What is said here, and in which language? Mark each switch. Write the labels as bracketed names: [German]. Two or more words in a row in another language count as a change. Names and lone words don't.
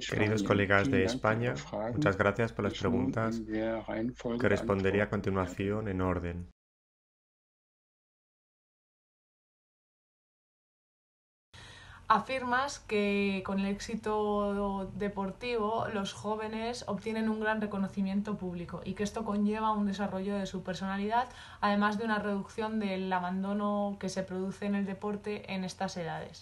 [Spanish] Queridos [German] Spanien. [Spanish] colegas de [German] Vielen Dank für Ihre [Spanish] España, [German] Fragen, [Spanish] muchas gracias por las [German] die ich nun [Spanish] preguntas [German] in der Reihenfolge [Spanish] que responderé a [German] beantworten werde. [Spanish] continuación en orden. Afirmas que con el éxito deportivo los jóvenes obtienen un gran reconocimiento público y que esto conlleva un desarrollo de su personalidad, además de una reducción del abandono que se produce en el deporte en estas edades.